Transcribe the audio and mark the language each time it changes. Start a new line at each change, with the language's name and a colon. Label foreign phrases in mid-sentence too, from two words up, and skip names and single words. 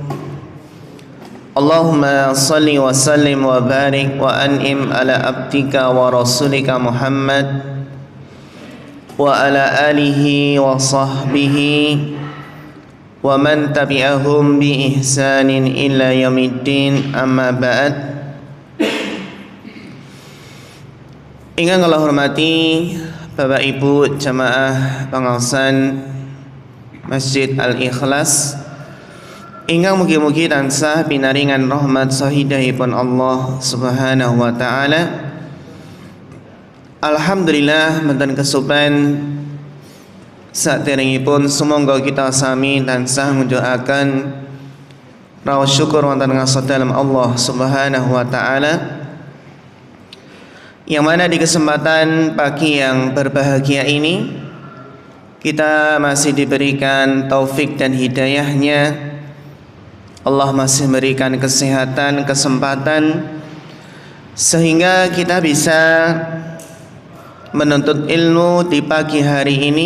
Arabic: اللهم صل وسلم وبارك وأنعم على عبدك ورسولك محمد وعلى آله وصحبه ومن تبعهم بإحسان إلى يوم الدين، أما بعد.
Javanese: Ingkang kula hormati Bapak Ibu jamaah pangaosan Masjid Al-Ikhlas, ingkang mugi-mugi tansah pinaringan rahmat sahidahipun Allah
Arabic: سبحانه وتعالى.
Javanese: Alhamdulillah menten kesupen saderengipun sumangga kita sami tansah ngujukaken raos syukur wonten ngarsa dalem Allah
Arabic: سبحانه وتعالى,
Indonesian: yang mana di kesempatan pagi yang berbahagia ini kita masih diberikan taufik dan hidayahnya. Allah masih memberikan kesehatan, kesempatan sehingga kita bisa menuntut ilmu di pagi hari ini.